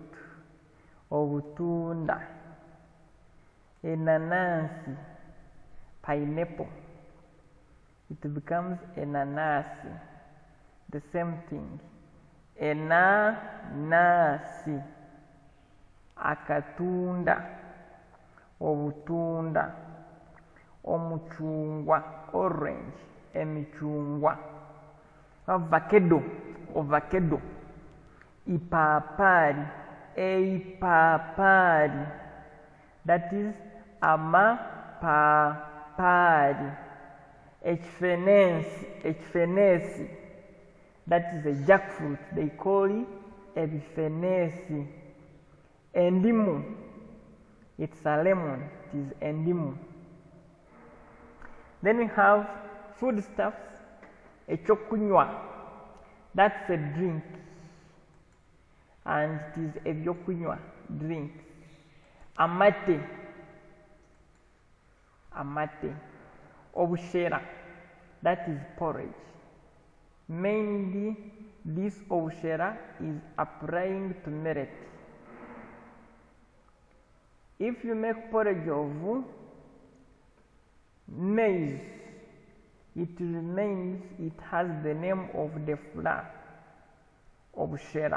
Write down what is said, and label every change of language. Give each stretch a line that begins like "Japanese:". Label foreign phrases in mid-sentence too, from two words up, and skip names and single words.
Nyankole: Obutunda. Enanasi,
English: pineapple, it becomes enanasi, the same thing.
Nyankole: Enanasi, akatunda, obutunda, omuchungwa, orange, emichungwa. Avocado, ovacado, ipapari, eipapari,
English: that is amapapari. Echfenesi, that is a jackfruit, they call it epifenesi. Endimu, it's a lemon, it is endimu. Then we have foodstuffs, echokunywa, that's a drink, and it is ebyokunywa, drink.
Nyankole: Amate, amate. Obushera,
English: that is porridge. Mainly this obushera is applying to millet. If you make porridge of maize, it remains, it has the name of the flour of obushera.